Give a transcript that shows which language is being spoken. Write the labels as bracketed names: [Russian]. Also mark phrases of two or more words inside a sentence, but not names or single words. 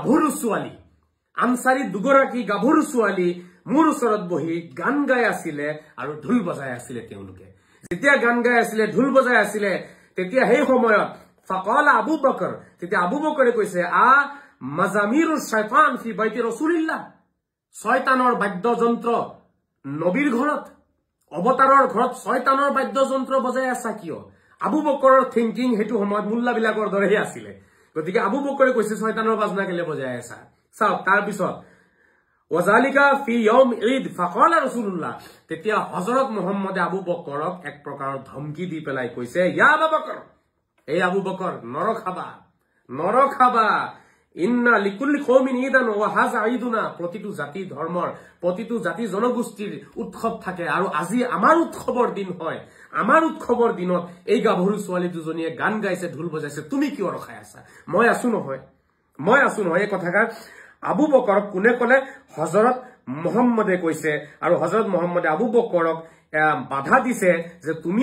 [Assamese] গাভৰু ছোৱালী মোৰ ওচৰত বহি গান গাই আছিলে আৰু ঢোল বজাই আছিলে তেওঁলোকে যেতিয়া গান গাই আছিলে ঢোল বজাই আছিলে তেতিয়া সেই সময়ত [Arabic] فقال أبو بكر [Assamese] তেতিয়া আবু বকৰে কৈছে [Arabic] مزامير الشيطان في بيت رسول الله [Assamese] শয়তানৰ বাদ্যযন্ত্ৰ নবীৰ ঘৰত অবতাৰৰ ঘৰত শয়তানৰ বাদ্যযন্ত্ৰ বজাই আছে কিয় আবু বকৰৰ থিংকিং হেতু সময়ত মুল্লাবিলাকৰ দৰেহে আছিল গতিকে আবু বকৰে কৈছে শয়তানৰ বাজনা কেলে বজাই আছে চাও তাৰ পিছত [Arabic] وذلك في يوم عيد فقال رسول الله [Assamese] তেতিয়া হযরত মুহাম্মদে আবু বকৰক এক প্ৰকাৰৰ ধমকি দি পেলাই কৈছে [Arabic] يا أبا بكر [Assamese] এই আবু বকৰ নৰখাবা [Arabic] إن لكل قوم عيدا وهذا عيدنا [Assamese] প্ৰতিটো জাতি ধৰ্মৰ প্ৰতিটো জাতি জনগোষ্ঠীৰ উৎসৱ থাকে আৰু আজি আমাৰ উৎসৱৰ দিন হয় আমাৰ উৎসৱৰ দিনত এই গাভৰু ছোৱালী দুজনীয়ে গান গাইছে ঢোল বজাইছে তুমি কিয় ৰখাই আছা মই আছো নহয় এই কথাকাৰ আবু বকৰক কোনে কলে হযৰত মুহাম্মদে কৈছে আৰু হযৰত মুহাম্মদে আবু বকৰক বাধা দিছে যে তুমি